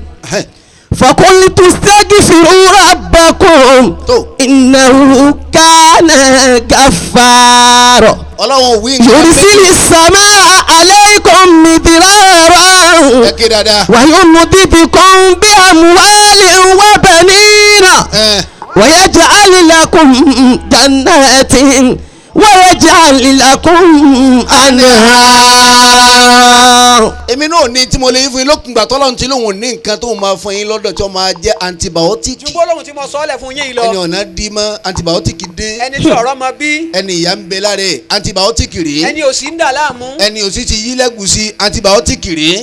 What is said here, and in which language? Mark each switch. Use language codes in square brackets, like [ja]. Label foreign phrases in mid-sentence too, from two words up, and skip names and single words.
[ar] فقلت استغفروا ربكم إنه كان غفارا يرسل السماء عليكم مدرارا ويمددكم بأموال وبنين ويجعل لكم جنات ويجعل لكم أنهار. [yo] èmi náà ní tí mo lè fún yín lókun gbà tọ́lọ́run tí lòun ní nǹkan tó máa fún yín lọ́dọ̀ tí ó máa jẹ́ antibiotic. jùgbọ́ lóhun tí mo sọ ọ́ lẹ̀ fún yín lọ. ẹni ọ̀nà dí mọ́ antibiotic dé. ẹni tí ọ̀rọ̀ mọ bí. ẹni ìyá ń bẹ lára ẹ̀ antibiotic rèé. ẹni òsì ń dà láàmú. ẹni òsì ti yí lẹ́gùsí antibiotic rèé.